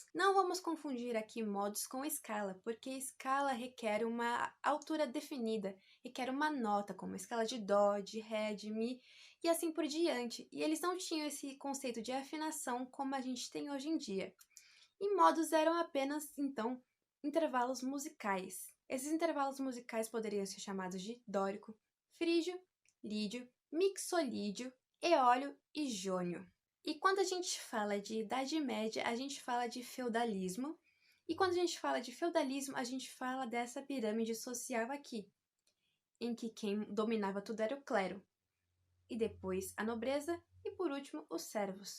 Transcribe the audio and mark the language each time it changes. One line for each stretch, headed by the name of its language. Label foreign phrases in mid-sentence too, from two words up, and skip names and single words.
Portuguese: Não vamos confundir aqui modos com escala, porque escala requer uma altura definida, requer uma nota, como a escala de dó, de ré, de mi e assim por diante. E eles não tinham esse conceito de afinação como a gente tem hoje em dia. E modos eram apenas, então, intervalos musicais. Esses intervalos musicais poderiam ser chamados de dórico, frígio, lídio, mixolídio, eólio e jônio. E quando a gente fala de Idade Média, a gente fala de feudalismo. E quando a gente fala de feudalismo, a gente fala dessa pirâmide social aqui, em que quem dominava tudo era o clero, e depois a nobreza, e por último os servos.